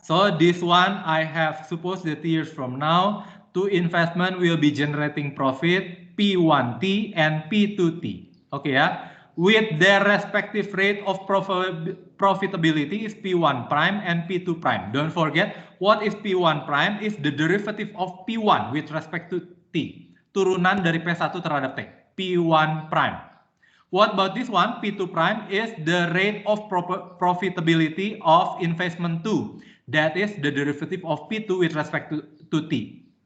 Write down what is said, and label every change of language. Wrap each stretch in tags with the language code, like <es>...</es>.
<en>So this one, I have supposed that years from now, two investment will be generating profit, P1T and P2T, okay, yeah. With their respective rate of profitability is P1 prime and P2 prime. Don't forget, what is P1 prime is the derivative of P1 with respect to T.</en> <id>Turunan dari P1 terhadap T, P1 prime.</id> <en>What about this one? P2 prime is the rate of profitability of investment 2. That is the derivative of P2 with respect to T.</en>